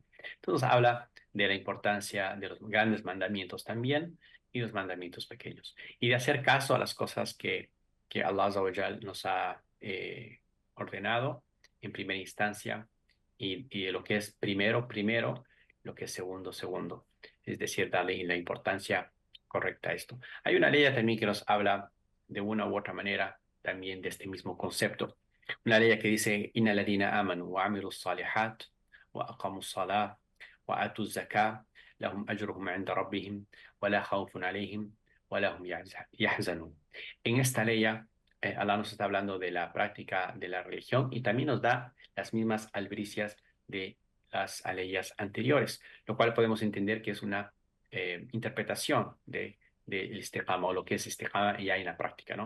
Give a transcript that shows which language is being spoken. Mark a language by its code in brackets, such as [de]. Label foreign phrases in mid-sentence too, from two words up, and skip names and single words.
[es] Entonces habla de la importancia de los grandes mandamientos también y los mandamientos pequeños y de hacer caso a las cosas que Allah [ar] عز وجل [es] nos ha ordenado en primera instancia y de lo que es primero, primero, lo que es segundo, segundo. Es decir, darle la importancia correcta a esto. Hay una ley también que nos habla de una u otra manera también de este mismo concepto. Una ley que dice, [ar] إن الذين آمنوا وعملوا الصالحات وأقاموا الصلاة وآتوا الزكاة لهم أجرهم عند ربهم ولا خوف عليهم ولهم يحزنون. [es] En esta ley, Allah nos está hablando de la práctica de la religión y también nos da las mismas albricias de las leyes anteriores, lo cual podemos entender que es una interpretación del istiqama o lo que es istiqama ya en la práctica, ¿no?